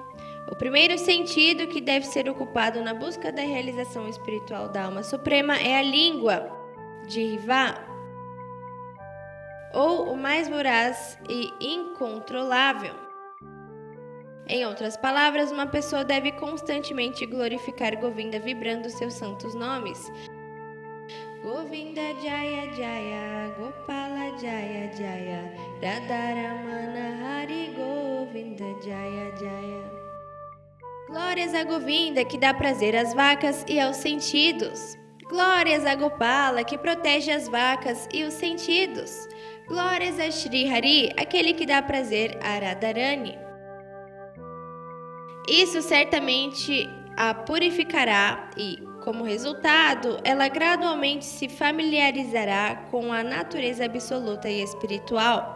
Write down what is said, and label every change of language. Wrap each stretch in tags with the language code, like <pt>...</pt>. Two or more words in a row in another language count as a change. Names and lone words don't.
<pt>O primeiro sentido que deve ser ocupado na busca da realização espiritual da alma suprema é a língua, Jiva, ou o mais voraz e incontrolável. Em outras palavras, uma pessoa deve constantemente glorificar Govinda vibrando seus santos nomes.</pt> <sa>गोविन्द जय जय, गोपाल जय जय, राधारमण हरि गोविन्द जय जय.</sa> <pt>Glórias a Govinda, que dá prazer às vacas e aos sentidos. Glórias a Gopala, que protege as vacas e os sentidos. Glórias a Shri Hari, aquele que dá prazer a Radharani. Isso certamente a purificará e, como resultado, ela gradualmente se familiarizará com a natureza absoluta e espiritual.</pt>